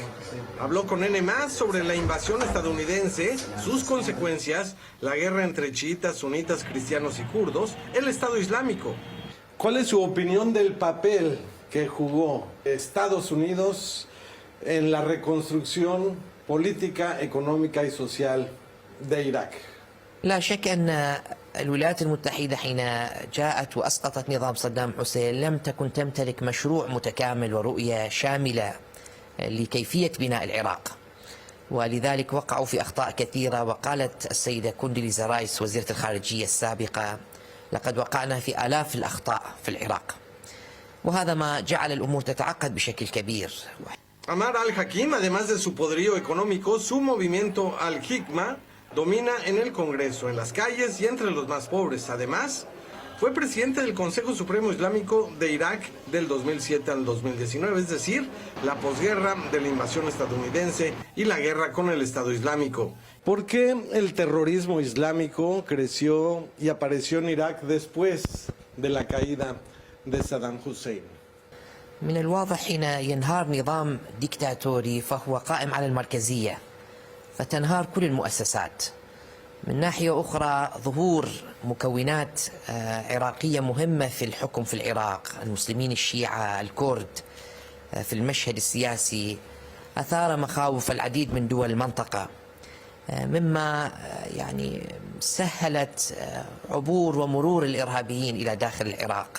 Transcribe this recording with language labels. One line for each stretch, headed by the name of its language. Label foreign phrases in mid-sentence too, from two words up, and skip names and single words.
Spanish: Habló con N+ sobre la invasión estadounidense, sus consecuencias, la guerra entre chiitas, sunitas, cristianos y kurdos, el Estado Islámico. ¿Cuál es su opinión del papel que jugó Estados Unidos en la reconstrucción política, económica y social de Irak?
Arabic: لا شك أن الولايات المتحدة حين جاءت وأسقطت نظام صدام حسين لم تكن تمتلك مشروع متكامل ورؤية شاملة لكيفية بناء العراق، ولذلك وقعوا في أخطاء كثيرة. وقالت السيدة كوندوليزا رايس وزيرة الخارجية السابقة: لقد وقعنا في آلاف الأخطاء في العراق، وهذا ما جعل الأمور تتعقد بشكل كبير.
Spanish: Ammar al-Hakim, además de su poderío económico, su movimiento al-Hikma domina en el Congreso, en las calles y entre los más pobres. Además, fue presidente del Consejo Supremo Islámico de Irak del 2007 al 2019, es decir, la posguerra de la invasión estadounidense y la guerra con el Estado Islámico. ¿Por qué el terrorismo islámico creció y apareció en Irak después de la caída de Saddam Hussein?
Arabic: من الواضح حين ينهار نظام ديكتاتوري فهو قائم على المركزية، فتنهار كل المؤسسات. من ناحية أخرى ظهور مكونات عراقية مهمة في الحكم في العراق، المسلمين الشيعة الكرد في المشهد السياسي، أثار مخاوف العديد من دول المنطقة، مما يعني سهلت عبور ومرور الإرهابيين إلى داخل العراق.